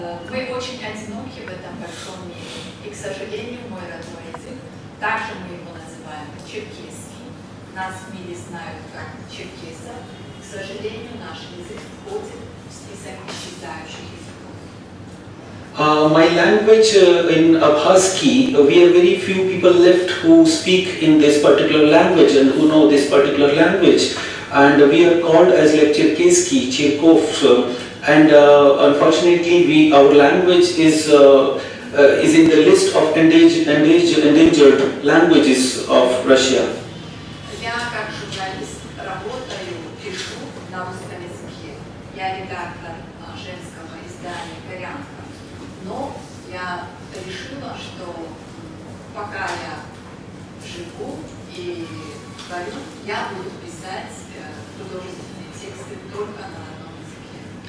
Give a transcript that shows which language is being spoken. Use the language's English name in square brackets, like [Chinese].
[Russian] Мы очень одиноки в этом большом мире, и, к сожалению, мой родной язык, также мы его называем черкесский, нас в мире знают как черкесов, к сожалению, наш язык входит в список исчезающих языков. [English] My language in Abkhazki, we are very few people left who speak in this particular language and who know this particular language, and we are called as like Cherkesski, Cherkov, and unfortunately our language is in the list of endangered languages of Russia. [Russian] Я как журналист работаю, пишу на русском языке. Я редактор женского издания «Горянка». Но я решила, что пока я живу и творю, я буду писать художественные тексты только на одном языке.